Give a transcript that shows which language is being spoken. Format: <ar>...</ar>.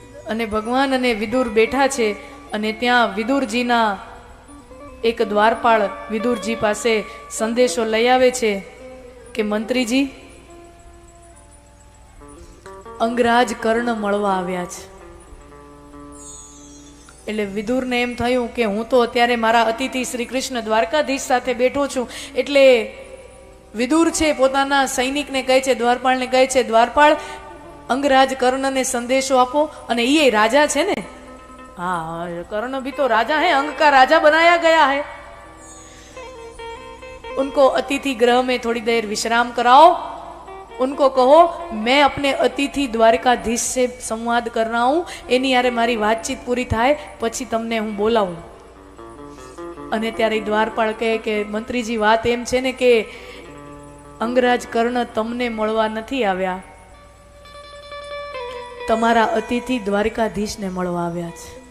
<gu>અને ભગવાન અને વિદુર બેઠા છે અને ત્યાં વિદુરજીના એક દ્વારપાળ વિદુરજી પાસે સંદેશો લઈ આવે છે કે મંત્રીજી, અંગરાજ કર્ણ મળવા આવ્યા છે. એટલે વિદુરને એમ થયું કે હું તો અત્યારે મારા અતિથિ શ્રી કૃષ્ણ દ્વારકાધીશ સાથે બેઠો છું. એટલે વિદુર છે પોતાના સૈનિકને કહે છે, દ્વારપાળને કહે છે, દ્વારપાળ અંગરાજ કર્ણને સંદેશો આપો. અને એ રાજા છે ને,</gu> <hi>हाँ कर्ण भी तो राजा है, अंग का राजा बनाया गया है. उनको अतिथि गृह में थोड़ी देर विश्राम कराओ. उनको कहो मैं अपने अतिथि द्वारकाधीश से संवाद कर रहा हूं,</hi> <gu>एनी यारे मारी बातचीत पूरी थाय પછી તમને હું બોલાવું. અને ત્યારે દ્વારપાળ કહે કે મંત્રીજી વાત એમ છે ને કે અંગરાજ કર્ણ તમને મળવા નથી આવ્યા, તમારા અતિથિ દ્વારકાધીશને મળવા આવ્યા છે.</gu>